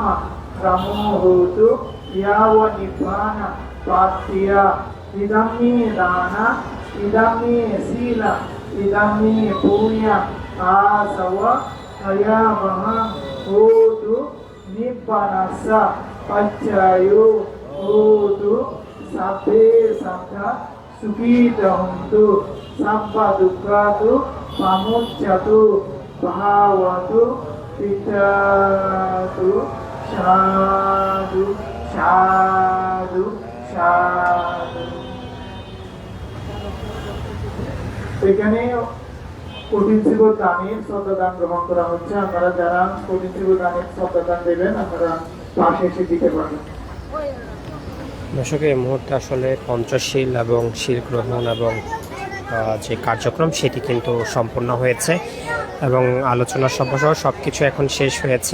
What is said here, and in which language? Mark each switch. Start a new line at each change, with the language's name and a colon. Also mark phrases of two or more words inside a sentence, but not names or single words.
Pali: रमो होतु यावनिब्बान प्राप्त्या इदं मे दान इदं मे शील इदं मे पुण्य आसव अयमः होतु निब्बानस्स पच्चयो होतु सभ्ये सन्ता सुखितवन्तु सब्ब दुःखातु पमुच्यतु भावतु पिततु साधु साधु साधु
Bangla: এখানে কঠিন শিব দানের শ্রদ্ধাদান গ্রহণ করা হচ্ছে। আপনারা যারা কঠিন শিব দানের শ্রদ্ধাদান দেবেন আপনারা পাশে এসে দিতে পারবেন। দর্শক এই মুহূর্তে আসলে পঞ্চশীল এবং শিল গ্রহণ এবং যে কার্যক্রম সেটি কিন্তু সম্পূর্ণ হয়েছে এবং আলোচনা সভা সব কিছু এখন শেষ হয়েছে।